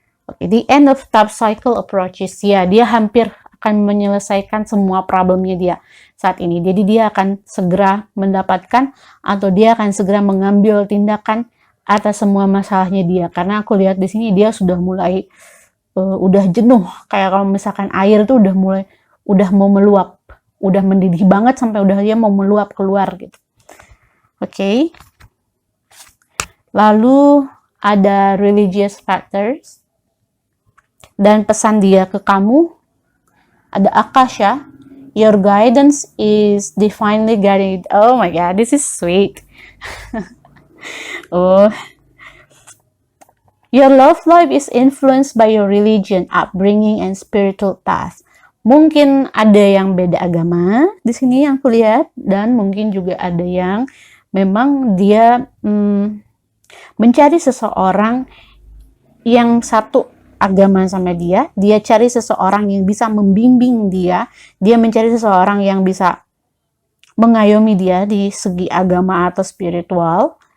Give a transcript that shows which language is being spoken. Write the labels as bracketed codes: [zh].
[en] Oke, the end of top cycle approaches. [id] Ya, dia hampir akan menyelesaikan semua problemnya dia saat ini. Jadi dia akan segera mendapatkan atau dia akan segera mengambil tindakan atas semua masalahnya dia. Karena aku lihat di sini dia sudah mulai udah jenuh. Kayak kalau misalkan air tuh udah mau meluap, udah mendidih banget sampai udah dia mau meluap keluar gitu. Oke. Lalu ada [en] religious factors [id] dan pesan dia ke kamu. Ada [en] Akasha, your guidance is divinely guided. Oh my god, this is sweet. Oh, your love life is influenced by your religion, upbringing, and spiritual path. [id] Mungkin ada yang beda agama di sini yang aku lihat, dan mungkin juga ada yang memang dia mencari seseorang yang satu agama sama dia cari seseorang yang bisa membimbing dia mencari seseorang yang bisa mengayomi dia di segi agama atau spiritual.